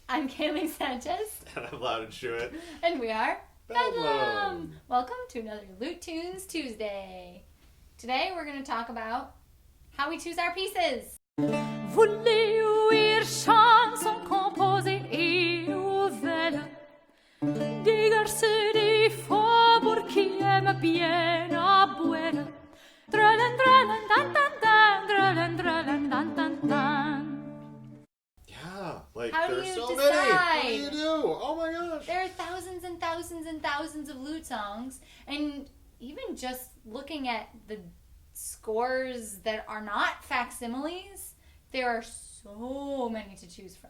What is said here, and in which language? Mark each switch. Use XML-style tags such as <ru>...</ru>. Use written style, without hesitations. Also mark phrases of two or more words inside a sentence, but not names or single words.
<en>Kaylee Sanchez. And I'm Lute Tunes Tuesdays. And we are Bedlam. Welcome to another Lute Tunes Tuesday. Today we're going to talk about how we choose our pieces.</en> <fr>Voulez ouïr chansons composées et nouvelles des garçons des faubourgs qui aiment bien à boire. Dralin, dralin, dan, dan, dan, dralin, dralin, dan, dan, dan.</fr> <en>Yeah, like How do there's you so decide? many. What do you do? Oh my gosh. There are thousands and thousands and thousands of lute songs, and even just looking at the scores that are not facsimiles, there are so many to choose from.</en>